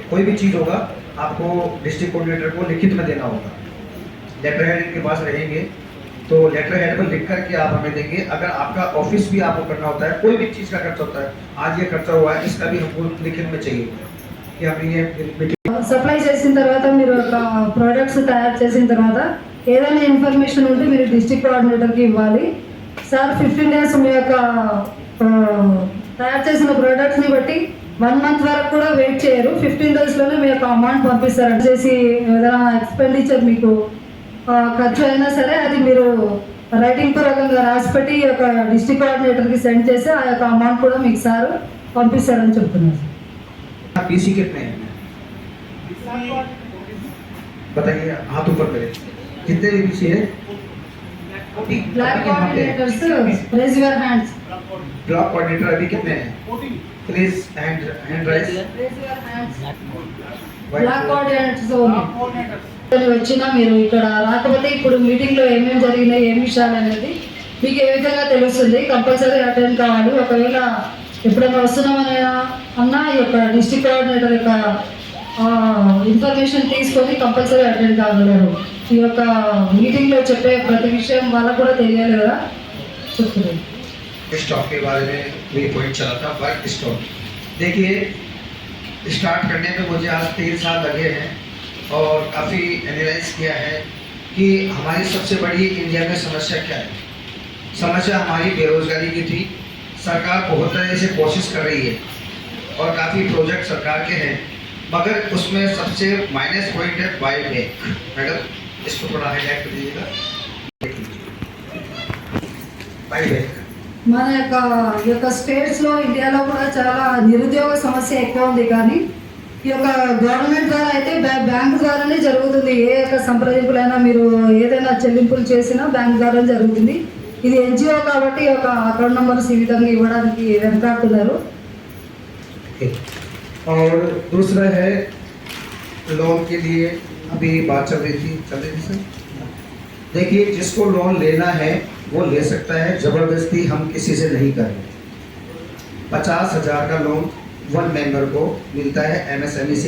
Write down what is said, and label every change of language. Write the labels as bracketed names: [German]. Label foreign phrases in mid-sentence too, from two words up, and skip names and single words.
[Hindi] कोई भी चीज़ होगा आपको [English] district coordinator [Hindi] को लिखित में देना होगा। [English] letter head [Hindi] के पास रहेंगे तो [English] letter head [Hindi] पर लिख करके आप हमें देंगे। अगर आपका ऑफिस भी आपको करना होता है, कोई भी चीज़ का खर्चा होता है, आज ये खर्चा हुआ है, इसका भी हमको लिखित में चाहिए कि हमने ये [Telugu] సప్లై చేసిన తర్వాత మీరు ఒక ప్రొడక్ట్స్ తయారు చేసిన తర్వాత ఏదైనా ఇన్ఫర్మేషన్ ఉంటే మీరు [English] district coordinatorకి [Telugu] ఇవ్వాలి. సార్ 15 డేస్ మీ యొక్క తయారు చేసిన ప్రోడక్ట్స్ని బట్టి 1 మంత్ వరకు కూడా వెయిట్ చేయరు. 15 డేస్లోనే మీ యొక్క అమౌంట్ పంపిస్తారు. చేసి ఏదైనా ఎక్స్పెండిచర్ మీకు ఖర్చు అయినా సరే అది మీరు రైటింగ్ పూర్వకంగా రాసిపెట్టి ఈ యొక్క [English] district coordinatorకి [Telugu] సెండ్ చేసి ఆ యొక్క అమౌంట్ కూడా మీకు సార్ పంపిస్తారని చెప్తున్నారు. [Hindi] पीसी कितने हैं बताइए, हाथ ऊपर करें, कितने पीसी है? [English] block coordinators raise your hands. block coordinator [Hindi] अभी कितने हैं? [English] please hand raise. raise your hands. block coordinators [Telugu] వచ్చినా మీరు ఇక్కడ రాకపోతే ఇప్పుడు మీటింగ్లో ఏమేమి జరిగినాయి, ఏం విషయాలు అనేది మీకు ఏ విధంగా తెలుస్తుంది. [English] compulsory attend [Telugu] కావాలి. ఒకవేళ ఎప్పుడైనా వస్తున్నామని అన్నా ఈ యొక్క [English] district coordinator [Telugu] యొక్క ఇన్ఫర్మేషన్ తీసుకొని [English] compulsory attend [Telugu] కాగలరు. ఈ యొక్క మీటింగ్లో చెప్పే ప్రతి విషయం వాళ్ళకు కూడా తెలియాలి కదా చెప్తున్నాను. [Hindi] स्टॉक के बारे में भी पॉइंट चला था, [English] work stock. [Hindi] देखिए, स्टार्ट करने में मुझे आज 3 साल लगे हैं और काफ़ी एनालाइज किया है कि हमारी सबसे बड़ी इंडिया में समस्या क्या है। समस्या हमारी बेरोजगारी की थी। सरकार बहुत तरह से कोशिश कर रही है और काफ़ी प्रोजेक्ट सरकार के हैं, मगर उसमें सबसे [English] minus point [Hindi] है बायोटेक। मैडम इसको थोड़ा हाईलाइट कर दीजिएगा। बायोटेक [Telugu] మన యొక్క స్టేట్స్లో ఇండియాలో కూడా చాలా నిరుద్యోగ సమస్య ఎక్కువ ఉంది. కానీ ఈ యొక్క గవర్నమెంట్ ద్వారా అయితే బ్యాంక్ ద్వారానే జరుగుతుంది. ఏ యొక్క సంప్రదింపులైనా మీరు ఏదైనా చెల్లింపులు చేసినా బ్యాంక్ ద్వారా జరుగుతుంది. ఇది ఎన్జిఓ కాబట్టి ఒక [English] account numbers [Telugu] ఈ విధంగా ఇవ్వడానికి వెనకాడుతున్నారు. [Hindi] और दूसरा है लोन के लिए अभी बात चल रही थी सर। देखिए, जिसको लोन लेना है वो ले सकता है, ज़बरदस्ती हम किसी से नहीं कर रहे। 50,000 का लोन 1 मेंबर को मिलता है MSME से।